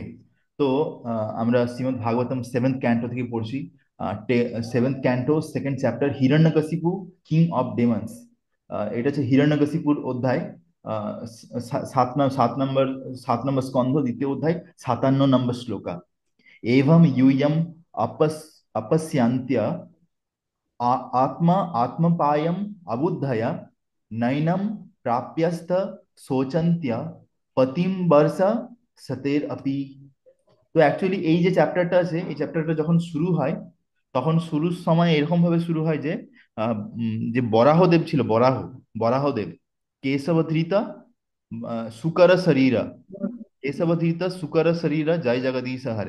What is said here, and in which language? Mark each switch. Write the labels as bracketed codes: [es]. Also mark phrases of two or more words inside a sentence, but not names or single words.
[bn] তো আমরা শ্রীমদ্ ভাগবতম [en] Seventh Canto [bn] থেকে পড়ছি। [en] Seventh Canto second chapter, Hiranyakashipu King of Demons. [bn] এটা হচ্ছে হিরণ্যকশিপুর অধ্যায়। সাত নম্বর স্কন্ধ, দ্বিতীয় অধ্যায়, 57 নম্বর শ্লোকা। [sa] एवं यूयम अपस अपश्यन्त्य आत्मा आत्मपायम अबुद्धय नैनम प्राप्यस्त शोचन्त्य पतिम वर्ष सतेर अपि। [bn] তো অ্যাকচুয়ালি এই যে চ্যাপ্টারটা আছে, এই চ্যাপ্টারটা যখন শুরু হয়, তখন শুরুর সময় এরকম ভাবে শুরু হয় যে যে বরাহদেব ছিল, বরাহদেব, [sa] কেশবধৃতা সুকর শরীরা, কেশবধৃতা সুকর শরীরা জয় জগদীশ হারে।